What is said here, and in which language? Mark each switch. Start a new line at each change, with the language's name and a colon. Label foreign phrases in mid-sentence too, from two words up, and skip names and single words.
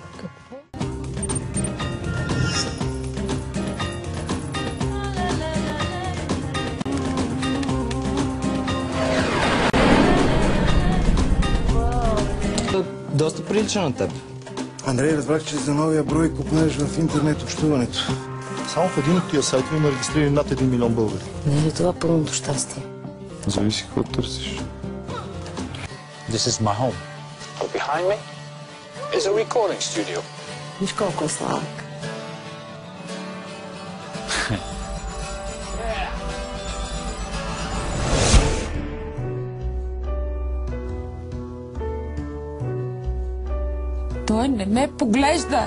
Bulgarian: Доста прилича на теб. Андрей, разбрах, че за новия брой купнеш в интернет общуването. Само в един от тия сайтове има регистрирани над 1 милион българи. Не е ли това пълното щастие? Зависи какво търсиш.
English: This is my home. But behind me is a recording studio.
Bulgarian: Виж колко е сладък. Той не ме поглежда.